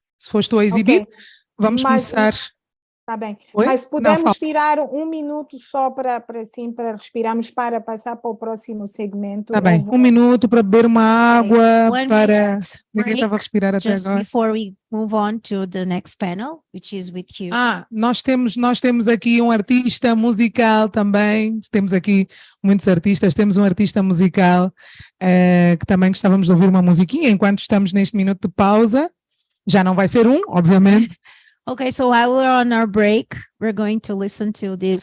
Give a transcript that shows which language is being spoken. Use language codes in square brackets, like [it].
[pt] Se fores tu a exibir, vamos começar. Está bem. Oi? Mas podemos tirar um minuto só para respirarmos, para passar para o próximo segmento. Está bem, um minuto para beber uma água, para... Ninguém estava a respirar até [en] just [pt] agora. [en] Before we move on to the next panel, which is with you. [pt] Nós temos aqui um artista musical também, temos aqui muitos artistas, temos um artista musical que também gostávamos de ouvir uma musiquinha enquanto estamos neste minuto de pausa. Já não vai ser obviamente. [en] Okay, so while we're on our break, we're going to listen to this.